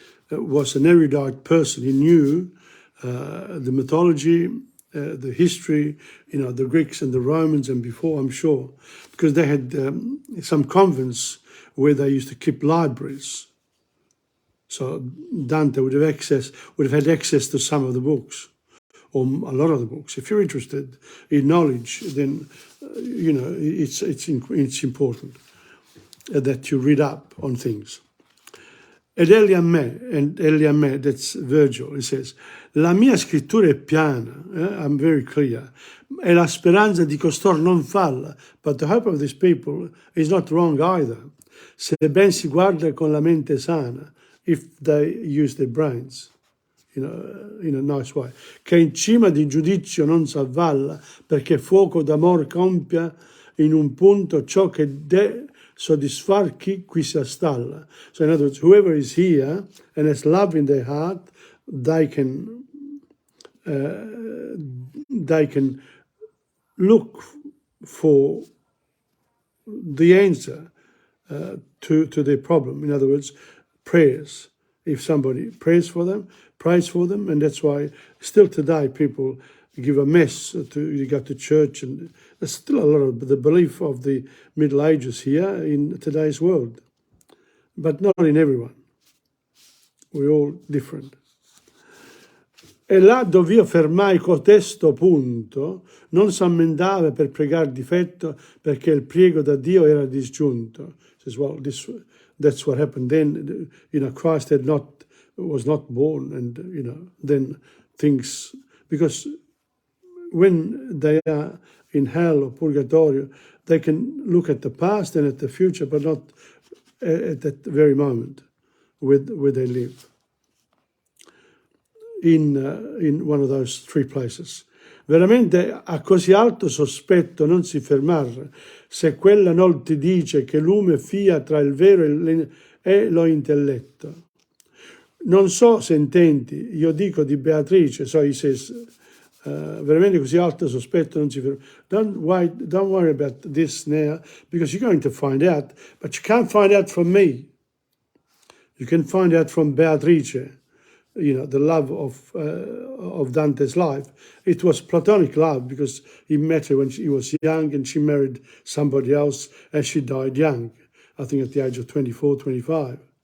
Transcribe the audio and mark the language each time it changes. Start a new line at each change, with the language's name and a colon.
English: was an erudite person. He knew the mythology, the history, the Greeks and the Romans and before, I'm sure, because they had some convents where they used to keep libraries. So Dante would have had access to some of the books, or a lot of the books. If you're interested in knowledge, then it's important that you read up on things.
Italian: Ed egli a me,
English: that's Virgil, he says,
Italian: la mia scrittura è piana,
English: I'm very clear,
Italian: e la speranza di costor non falla,
English: but the hope of these people is not wrong either,
Italian: se ben si guarda con la mente sana,
English: if they use their brains, in a nice way,
Italian: che in cima di giudizio non s'avvalla, perché fuoco d'amor compia in un punto ciò che soddisfar chi qui si astalla.
English: So in other words, whoever is here and has love in their heart, they can look for the answer to their problem. In other words, prayers. If somebody prays for them, and that's why still today people give a mess you go to church, and there's still a lot of the belief of the Middle Ages here in today's world, but not in everyone. We're all different.
Italian: E là dove io fermai cotesto punto, non s'ammendava per pregar difetto, perché il priego da Dio era disgiunto.
English: Says, well, that's what happened then. Christ was not born, and then things, because when they are in hell or purgatorio, they can look at the past and at the future, but not at that very moment where they live. In one of those three places.
Italian: Veramente a così alto sospetto non si fermar, se quella non ti dice che lume fia tra il vero e lo intelletto. Non so se intenti, io dico di Beatrice,
English: so he says,
Italian: veramente così alto sospetto non si ferma.
English: Don't worry about this now, because you're going to find out, but you can't find out from me. You can find out from Beatrice. The love of Dante's life. It was platonic love, because he met her when he was young, and she married somebody else and she died young, I think at the age of 24, 25.